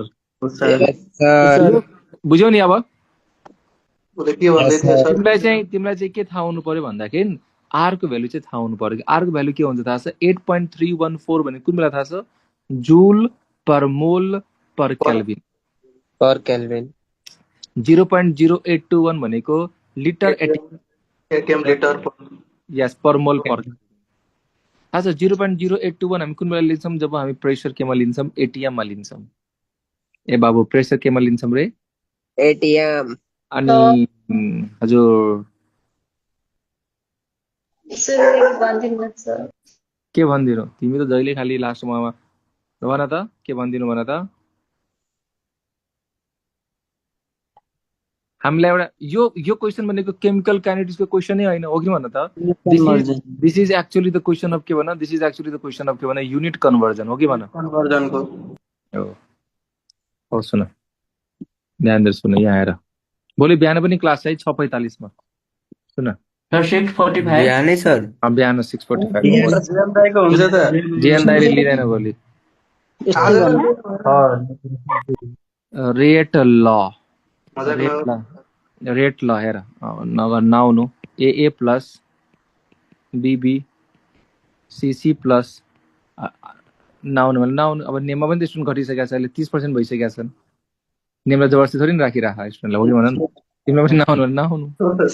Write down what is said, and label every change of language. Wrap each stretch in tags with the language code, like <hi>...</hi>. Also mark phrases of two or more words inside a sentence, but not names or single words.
<ne>सर बुझ्यौ नि अब उसले के भन्दै थियो सर तिमीलाई चाहिँ के थाहा हुनु पर्यो भन्दाखेरि आर को भ्यालु चाहिँ थाहा हुनु पर्यो आर को भ्यालु के हुन्छ थाहा छ 8.314 भने कुन बेला थाहा छ</ne> <en>joule per mole per kelvin per kelvin</en> <ne>0.0821 भनेको लिटर</ne> <en>atm litre</en> <ne>यस</ne> <en>per mole per</en> <ne>थाहा छ 0.0821 हामी कुन बेला लिन्छौँ जब हामी प्रेसर केमा लिन्छौँ एटीएम मा लिन्छौँ ए बाबु प्रेसर केमा लिन्छौँ रे एटीएम अनि हजुर के भनिदिनु तिमी त जहिले खाली लास्टमा भन त के भनिदिनु भन त हामीलाई एउटा यो क्वेसन भनेको</ne> <en>chemical kineticsको</en> <ne>क्वेसनै होइन हो कि भन त</ne> <en>this is actually the question of</en> <ne>के भन</ne> <en>this is actually the question of</en> <ne>के भन</ne> <en>unit conversion</en> <ne>हो कि भन कन्भर्जनको हो सुन ध्यान दिएर सुन यहाँ आएर भोलि बिहान पनि क्लास है 6:45 मा सुन सर 6:45 बिहानै सर बिहान 6:45 जीवन दाइको हुन्छ त जीवन दाइले लिँदैन भोलि रेट ल हेर नगर नआउनु</ne> <en>A plus BB CC plus</en> <ne>नआउनु भने नआउनु अब नेममा पनि त स्टुडेन्ट घटिसकेको छ अहिले 30% भइसकेका छन् नेमलाई जबरजस्ती थोरै राखिराख स्टुडेन्टलाई हो कि भन न तिमीलाई पनि नआउनु भने नआउनु</ne>